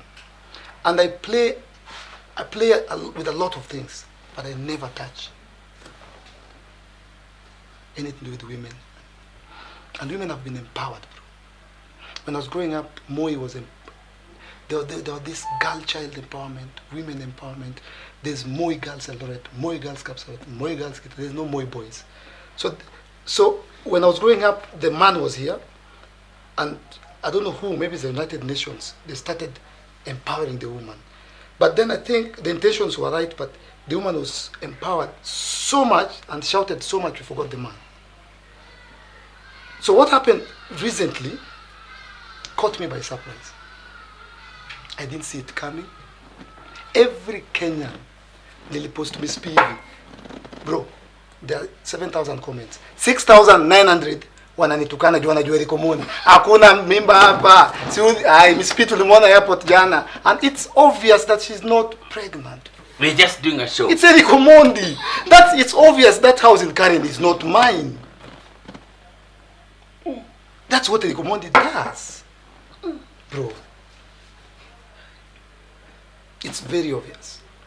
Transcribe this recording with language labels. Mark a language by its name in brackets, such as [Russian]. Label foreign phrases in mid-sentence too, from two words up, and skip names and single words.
[English] And I play with a lot of things, but I never touch anything to do with women. And women have been empowered, bro. When I was growing up, Moi was there was this girl child empowerment, women empowerment. There's Moi Girls Eldoret, Moi Girls Kapsalot, Moi Girls Kit. There's no Moi boys. So when I was growing up, the man was here, and I don't know who, maybe it's the United Nations, they started empowering the woman. But then I think the intentions were right, but the woman was empowered so much and shouted so much we forgot the man. So what happened recently caught me by surprise. I didn't see it coming. Every Kenyan [Swahili] nilipost Miss P hivi. [English] Bro, there are 7,000 comments. [Swahili] 6,900 wananitukana juu wanajua liko Omondi. Hakuna mimba hapa. Miss P tulimwona airport jana. [English] And it's obvious that she's not pregnant. We're just doing a show. It's Eric Omondi. It's obvious that house in Karen is not mine. That's what Eric Omondi does. Bro. It's very obvious.